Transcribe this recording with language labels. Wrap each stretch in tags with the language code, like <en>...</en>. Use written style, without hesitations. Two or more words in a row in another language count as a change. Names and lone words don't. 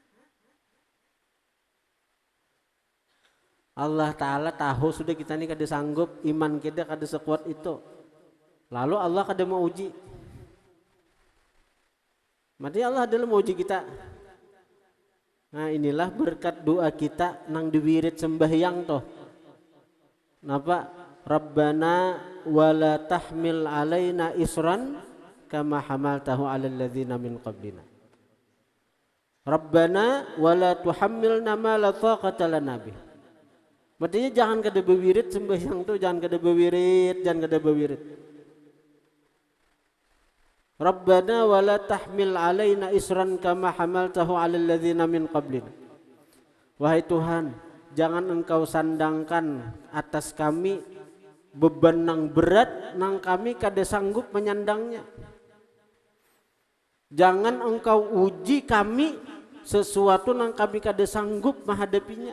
<bjn>Allah Ta'ala tahu sudah kita ini kada sanggup, iman kita kada sekuat itu. Lalu Allah kada mau uji. Mati Allah adalah mau uji kita. Nah inilah berkat doa kita nang diwirid sembahyang toh. Napa?</bjn> <ar>ربنا ولا تحمل علينا إصرا كما حملته على الذين من قبلنا. ربنا ولا تحملنا ما لا طاقة لنا به.</ar> <bjn>Maksudnya jangan kada berwirid sembahyang tuh, jangan kada berwirid.</bjn> <ar>ربنا ولا تحمل علينا إصرا كما حملته على الذين من قبلنا.</ar> <bjn>Wahai Tuhan, jangan engkau sandangkan atas kami beban nang berat nang kami kada sanggup menyandangnya. Jangan engkau uji kami sesuatu nang kami kada sanggup menghadapinya.</bjn>